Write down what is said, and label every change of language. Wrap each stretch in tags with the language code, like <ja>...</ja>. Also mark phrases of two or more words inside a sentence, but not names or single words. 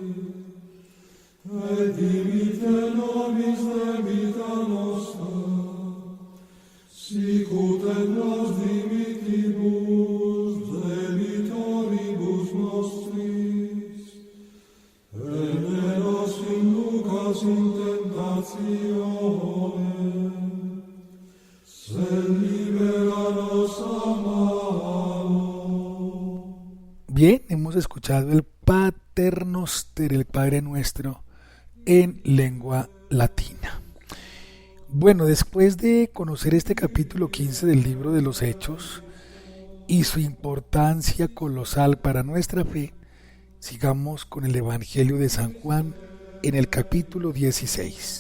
<la>et dimitte nobis debita nostra, sicut et nos dimittibus debitoribus nostris, et ne nos inducas in tentationem, sed libera-nos a malo.</la> <es>Bien, hemos escuchado el</es> <la>Pater Noster,</la> <es>el Padre Nuestro, en lengua latina. Bueno, después de conocer este capítulo 15 del libro de los Hechos y su importancia colosal para nuestra fe, sigamos con el Evangelio de San Juan en el capítulo 16.</es>